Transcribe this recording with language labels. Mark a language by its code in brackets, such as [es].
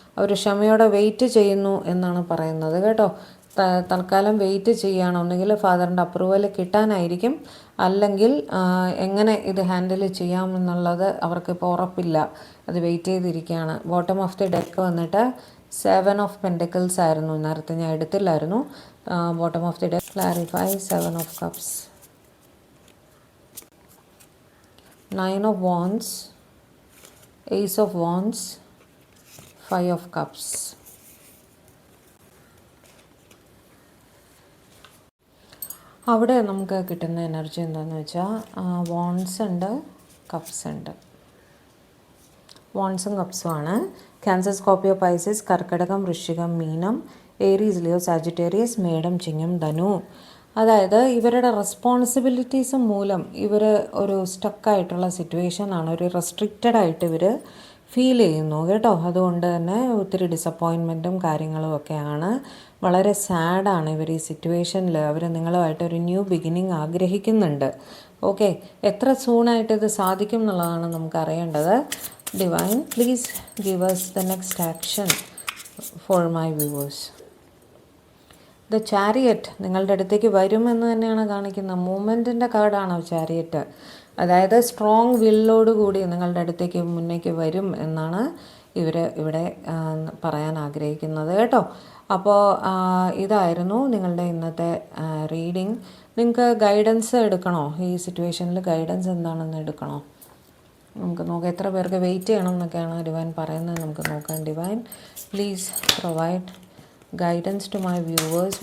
[ml] അവർ ക്ഷമയോടെ വെയിറ്റ് ചെയ്യുന്നു എന്നാണ് പറയുന്നത് കേട്ടോ. തൽക്കാലം വെയിറ്റ് ചെയ്യുകയാണ്. ഒന്നുകിൽ ഫാദറിൻ്റെ അപ്രൂവൽ കിട്ടാനായിരിക്കും, അല്ലെങ്കിൽ എങ്ങനെ ഇത് ഹാൻഡിൽ ചെയ്യാമെന്നുള്ളത് അവർക്കിപ്പോൾ ഉറപ്പില്ല. അത് വെയിറ്റ് ചെയ്തിരിക്കുകയാണ്. ബോട്ടം ഓഫ് ദി ഡെക്ക് വന്നിട്ട് 7 of Pentacles ആയിരുന്നു. നേരത്തെ ഞാൻ എടുത്തില്ലായിരുന്നു. Bottom of the deck. [en] Clarify 7 of Cups, 9 of Wands, Ace of Wands, 5 of Cups. [ml] അവിടെ നമുക്ക് കിട്ടുന്ന എനർജി എന്താണെന്ന് വെച്ചാൽ വാൺസ് ഉണ്ട്, കപ്സ് ഉണ്ട്. വാൺസും കപ്സും ആണ്. ക്യാൻസർ, സ്കോർപ്പിയോ, പൈസസ്, കർക്കിടകം, വൃശ്ചികം, മീനം, ഏരീസ്, ലിയോ, സാജിറ്റേറിയസ്, മേടം, ചിങ്ങം, ധനു. അതായത് ഇവരുടെ റെസ്പോൺസിബിലിറ്റീസ് മൂലം ഇവർ ഒരു സ്റ്റക്കായിട്ടുള്ള സിറ്റുവേഷനാണ്. ഒരു റെസ്ട്രിക്റ്റഡ് ആയിട്ട് ഇവർ ഫീൽ ചെയ്യുന്നു കേട്ടോ. അതുകൊണ്ട് തന്നെ ഒത്തിരി ഡിസപ്പോയിൻമെൻറ്റും കാര്യങ്ങളും ഒക്കെയാണ്. വളരെ സാഡാണ് ഇവർ ഈ സിറ്റുവേഷനിൽ. അവർ നിങ്ങളുമായിട്ട് ഒരു ന്യൂ ബിഗിനിങ് ആഗ്രഹിക്കുന്നുണ്ട്. ഓക്കെ, എത്ര സൂണായിട്ട് ഇത് സാധിക്കും എന്നുള്ളതാണ് നമുക്ക് അറിയേണ്ടത്. [en] Divine, please give us the next action for my viewers. [ml] The chariot നിങ്ങളുടെ അടുത്തേക്ക് വരുമെന്ന് തന്നെയാണ് കാണിക്കുന്നത്. മൂവ്മെൻറ്റിൻ്റെ കാർഡാണ് ചാരിയറ്റ്. അതായത് സ്ട്രോങ് വില്ലോടുകൂടി നിങ്ങളുടെ അടുത്തേക്ക് മുന്നേക്ക് വരും എന്നാണ് ഇവിടെ പറയാൻ ആഗ്രഹിക്കുന്നത് കേട്ടോ. അപ്പോൾ ഇതായിരുന്നു നിങ്ങളുടെ ഇന്നത്തെ റീഡിങ്. നിങ്ങൾക്ക് ഗൈഡൻസ് എടുക്കണോ? ഈ സിറ്റുവേഷനിൽ ഗൈഡൻസ് എന്താണെന്ന് എടുക്കണോ? നമുക്ക് നോക്കാം. എത്ര പേർക്ക് വെയിറ്റ് ചെയ്യണം എന്നൊക്കെയാണ് ഡിവൈൻ പറയുന്നത്. നമുക്ക് നോക്കാം. [en] Divine, please provide guidance to my viewers.